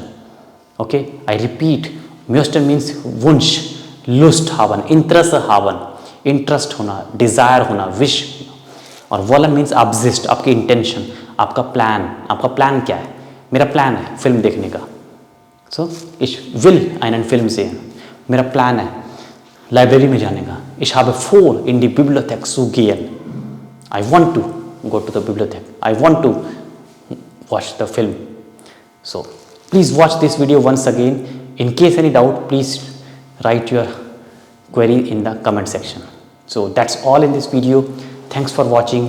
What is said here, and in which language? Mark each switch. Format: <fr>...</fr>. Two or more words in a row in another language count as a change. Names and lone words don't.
<en>Okay, I repeat,</en> <de>müssen means wunsch, lust haben, Interesse haben,</de> <hi>interest होना, desire होना, wish.</hi> <en>और wollen means obsessed,</en> <hi>आपकी intention, आपका plan क्या है? मेरा plan है फिल्म देखने का.</hi> <de>So, ich will einen Film sehen.</de> <hi>मेरा प्लान है लाइब्रेरी में जाने का.</hi> <de>Ich habe vor, in die Bibliothek zu gehen.</de> <en>I want to go to the bibliothek. I want to watch the film. So, please watch this video once again. In case any doubt, please write your query in the comment section. So, that's all in this video. Thanks for watching.</en>